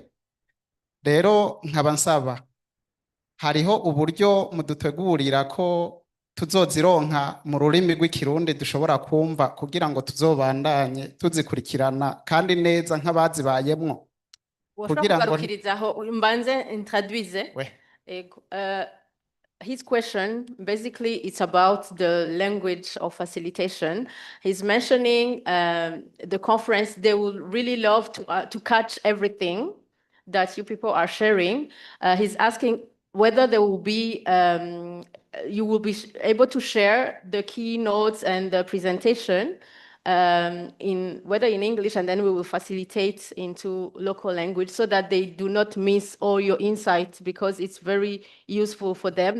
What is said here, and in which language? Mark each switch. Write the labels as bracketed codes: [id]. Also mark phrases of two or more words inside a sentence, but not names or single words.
[rn] Rero nkaba nsaba, hariho uburyo mudutegurira ko tuzozironka mu rurimi rw'ikirundi dushobora kumva kugira ngo tuzobandanye tuzikurikirana kandi neza nk'abazibayemwo. Kugira ngo mbanze introduise. [en] His question, basically, it's about the language of facilitation. He's mentioning the conference. They will really love to catch everything that you people are sharing. He's asking whether there will be, you will be able to share the keynotes and the presentation whether in English, and then we will facilitate into local language so that they do not miss all your insights, because it's very useful for them.